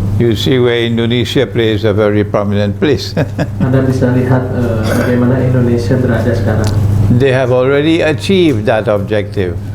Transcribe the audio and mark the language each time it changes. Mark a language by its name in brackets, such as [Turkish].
[English] you see where Indonesia plays a very prominent place. [Indonesian] Anda bisa lihat bagaimana Indonesia berada sekarang. [English] They have already achieved that objective.